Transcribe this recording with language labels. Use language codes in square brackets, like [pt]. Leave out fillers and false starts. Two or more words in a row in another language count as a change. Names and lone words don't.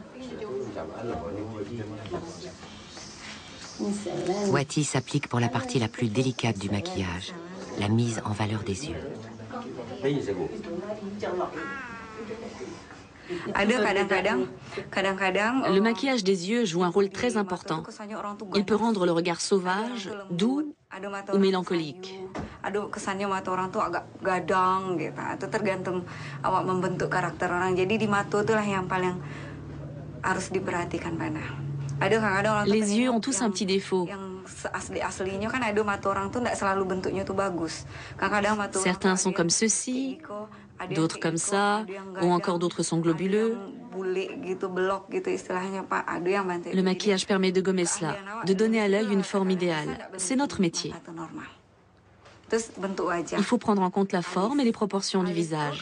[fr] Wati s'applique pour la partie la plus délicate du maquillage, la mise en valeur des yeux. Le maquillage des yeux joue un rôle très important. Il peut rendre le regard sauvage, doux ou mélancolique. [id] Kesannya mata orang tuh agak gadang gitu. Itu tergantung awak membentuk karakter orang. Jadi di mata itulah yang paling harus diperhatikan Pana. Ada kadang-kadang orang [fr] Les yeux ont tous un petit défaut. [id] Yang asli-aslinya kan ada mata orang tuh enggak selalu bentuknya tuh bagus. Kadang-kadang mata [fr] Certains sont comme ceci, d'autres comme ça, ou encore d'autres sont globuleux. Le maquillage permet de gommer cela, de donner à l'œil une forme idéale. C'est notre métier. Il faut prendre en compte la forme et les proportions du visage.